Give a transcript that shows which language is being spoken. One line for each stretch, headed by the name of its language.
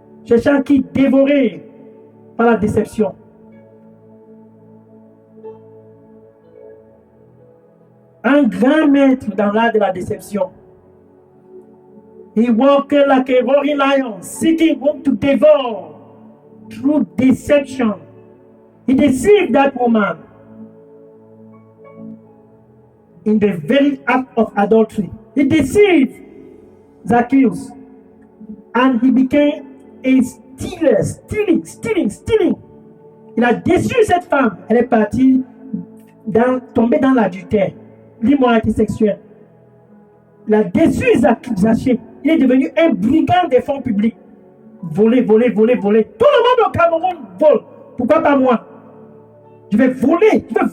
French: Cherchant qui dévorer par la déception. Un grand maître dans l'art de la déception.
English: He walked like a roaring lion, seeking whom to devour through deception. He deceived that woman in the very act of adultery. He deceived Zacchaeus, and he became a stealer, stealing.
French: Il a déçu cette femme. Elle est partie tomber dans l'adultère, l'immoralité sexuelle. Il a déçu Zacchaeus. Il est devenu un brigand des fonds publics. Voler. Tout le monde au Cameroun vole. Pourquoi pas moi? Je vais voler.